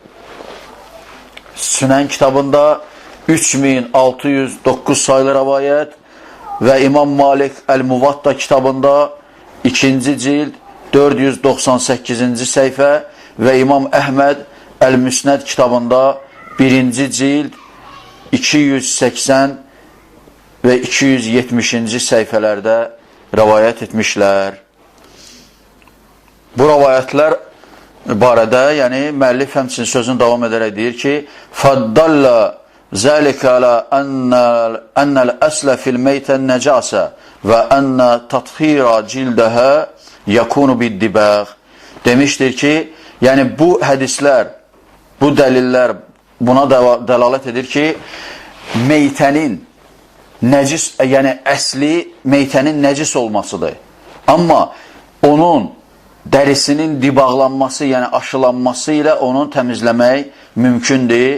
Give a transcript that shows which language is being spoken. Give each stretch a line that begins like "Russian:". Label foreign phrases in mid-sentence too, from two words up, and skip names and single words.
Azerbaijani: Sünən kitabında 3609 sayılı rəvayət və İmam Malik Əl-Muvatta kitabında 2-ci cild 498-ci səhifə və İmam Əhməd Əl-Müsnəd kitabında 1-ci cild 280 və 270-ci səhifələrdə rəvayət etmişlər. Bu rəvayətlər barədə, yəni müəllif həmçinin sözünü davam edərək deyir ki,
Arabic: فَدَّلَّ ذَلِكَ عَلَى أَنَّ الْأَسْلَ فِي الْمَيْتَ النَّجَاسَ وَأَنَّ تَطْهِيرَ جِلْدَهَا يَكُونُ بِالدِّبَاغ.
Azerbaijani: Demişdir ki, yəni bu hədislər, bu dəlillər buna dəlalət edir ki, meytənin nəcis, yəni əsli meytənin nəcis olmasıdır. Amma onun dərisinin dibağlanması, yəni aşılanması ilə onu təmizləmək mümkündür.